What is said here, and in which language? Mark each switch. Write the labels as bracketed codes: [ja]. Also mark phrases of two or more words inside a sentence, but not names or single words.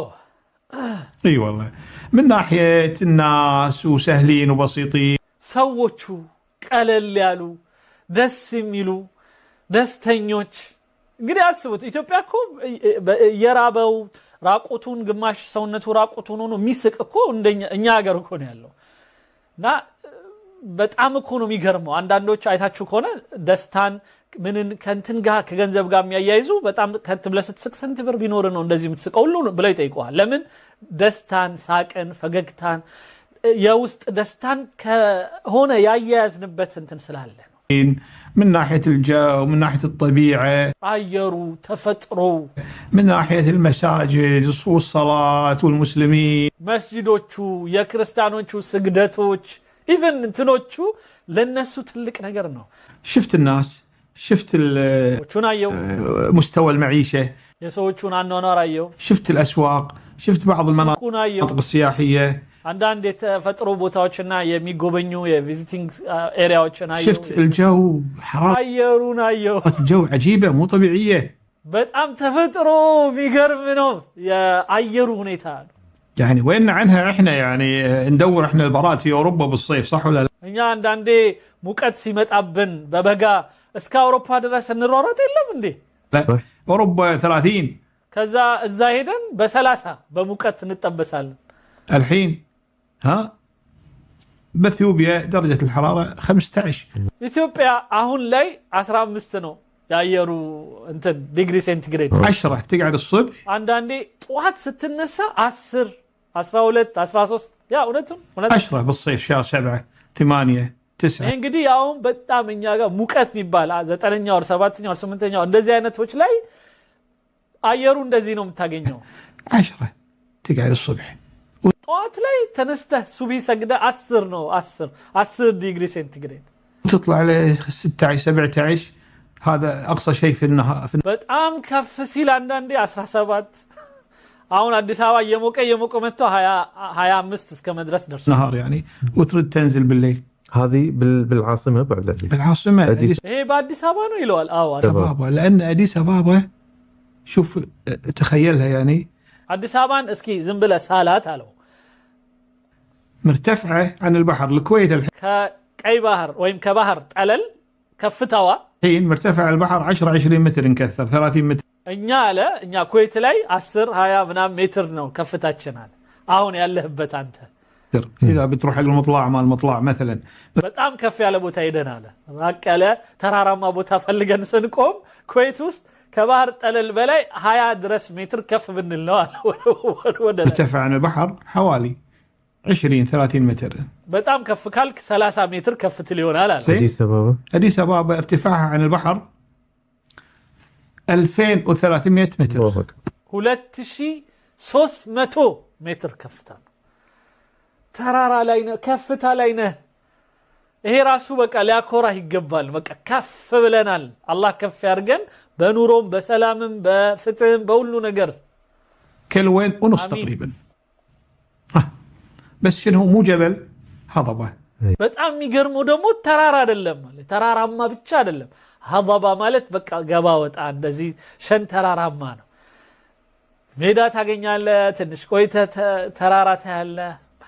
[ar] اي والله من ناحيه الناس وسهلين وبسيطين [am] ሰዎቹ ቀለል ያሉ ደስ የሚሉ ደስተኞች እንግዲህ አስቡት ኢትዮጵያ እኮ የራበው ራቁቱን ግማሽ ሰውነቱ ራቁቱን ሆኖ የሚስቅ እኮ እንደኛ እኛ ሀገር እኮ ነው ያለው እና በጣም እኮ ነው የሚገርመው አንዳንዶች አይታችሁ ከሆነ ደስታን ምንን ከንትን ጋር ከገንዘብ ጋር የሚያያይዙ በጣም ከትብለ ስትስቅ ስንት ብር ቢኖር ነው እንደዚህ የምትስቀው ሁሉ ብለው ይጠይቁዋል ለምን ደስታን ሳቅን ፈገግታን የውስጥ ደስታን ከሆነ ያያያዝንበት እንትን ስላለ ነው [ar] من ناحية الجو من ناحية الطبيعة [am] አየሩ ተፈጥሮ [ar] من ناحية المساجد والصلاة والمسلمين [am] መስጂዶቹ የክርስቲያኖቹ ስግደቶች ኢቭን እንትኖቹ ለነሱ ትልቅ ነገር ነው [ar] شفت الناس شفت [am] ቹናየው [ar] مستوى المعيشة [am] የሰዎቹን አኗኗር አየው [ar] شفت الأسواق شفت بعض المناطق السياحية [am] አንዳንድ የተፈጥሮ ቦታዎችና የሚጎበኙ የቪዚቲንግ ኤሪያዎችን አየው [ar] شفت الجو حرارة [am] አየሩን አየው [ar] الجو عجيبة مو طبيعية [am] በጣም ተፈጥሮ የሚገርም ነው የአየሩ ሁኔታ [ar] يعني وين عنها احنا يعني ندور احنا البارات في اوروبا بالصيف صح ولا لا [am] እኛ አንዳንዴ ሙቀት ሲመጣብን በበጋ እስከ አውሮፓ ድረስ እንሯሯጥ የለም እንዴ [ar] صح اوروبا 30 [am] ከዛ እዛ ሄደን በ30 በሙቀት እንጠበሳለን [ar] الحين ها باثيوبيا درجة الحرارة 15 [am] ኢትዮጵያ አሁን ላይ 15 ነው ያየሩ እንትን [en] degree centigrade [ar] 10 تقعد الصبح [am] አንዳንዴ ጧት ስትነሳ 10 12 13 ያ እውነቱም [ar] 10 بالصيف شهر 7 8 9 [am] እንግዲህ አሁን በጣም እኛ ጋር ሙቀት ይባል 9ኛ ወር 7ኛ ወር 8ኛ እንደዚህ አይነቶች ላይ አየሩ እንደዚህ ነው የምታገኘው [ar] 10 تقعد الصبح [am] ጧት ላይ ተነስተህ ሱቢ ሰግደ 10 ነው 10 [en] degree centigrade [ar] تطلع ل 16 17 هذا اقصى شيء في النهار በጣም ከፍ ሲል አንዳንዴ 17 አሁን አዲስ አበባ የሞቀ መጥቶ 25 እስከ መድረስ ደርሷል النهار يعني وترد تنزل بالليل هذه بالعاصمة بعد أديس بالعاصمة [am] ይሄ በአዲስ አበባ ነው ይለዋል አዎ [ar] أبابا لأن أديس أبابا شوف تخيلها يعني [am] አዲስ አበባን እስኪ ዝም ብለህ ሳላት አለው [ar] مرتفعة عن البحر الكويت [am] ከቀይ ባህር ወይም ከባህር ጠለል ከፍታዋ [ar] الحين مرتفع البحر 10 20 متر نكثر 30 متر [am] እኛ አለ እኛ ኩዌት ላይ 10 20 ምናምን ሜትር ነው ከፍታችን አለ አሁን ያለህበት አንተ [ar] اذا بتروح حق المطلع مال المطلع مثلا [am] በጣም ከፍ ያለ ቦታ ሄደን አለ ራቅ ያለ ተራራማ ቦታ ፈልገን ስንቆም ኩዌት ውስጥ ከባህር ጠለል በላይ 20 ድረስ ሜትር ከፍ ብንል ነው አለ ወደ [ar] مرتفع عن البحر حوالي 20 30 متر [am] በጣም ከፍ ካልክ 30 ሜትር ከፍ ትል ይሆናል አለ [ar] أديس أبابا ارتفاعها عن البحر 2300 متر [am] 2300 ሜትር ከፍታ ተራራ ላይ ነው ከፍታ ላይ ነው ይሄ ራሱ በቃ ሊያኮራህ ይገባል በቃ ከፍ ብለናል አላህ ከፍ ያርገን በኑሮም በሰላምም በፍትህም በሁሉ ነገር [ar] كيلو وين ونص تقريبا بس شنو مو جبل هضبة [am] በጣም የሚገርመው ደግሞ ተራራ አይደለም ማለት ተራራማ ብቻ አይደለም هضبة ማለት በቃ ገባ ወጣ እንደዚህ ሸንተራራማ ነው ሜዳ ታገኛለህ ትንሽ ቆይተህ ተራራ ታያለህ